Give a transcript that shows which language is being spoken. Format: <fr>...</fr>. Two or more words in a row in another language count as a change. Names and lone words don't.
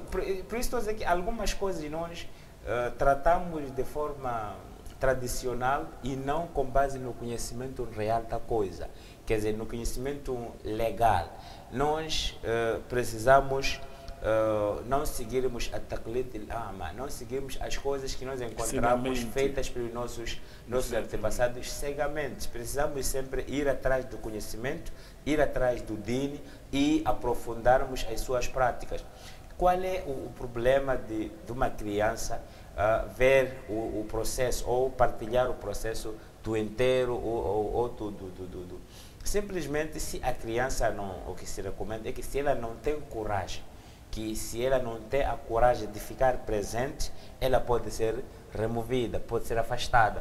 <pt>Por isso estou a dizer que algumas coisas nós tratamos de forma tradicional e não com base no conhecimento real da coisa. Quer dizer, no conhecimento legal. Nós precisamos não seguirmos a</pt> <ar>تقليد الأعمى,</ar> <pt>não seguirmos as coisas que nós encontramos feitas pelos nossos antepassados cegamente. Precisamos sempre ir atrás do conhecimento, ir atrás do din e aprofundarmos as suas práticas. Qual é o problema de uma criança ver o processo ou partilhar o processo do enterro ou do simplesmente, se a criança não, o que se recomenda é que se ela não tem coragem, que se ela não tem a coragem de ficar presente, ela pode ser removida, pode ser afastada.</pt>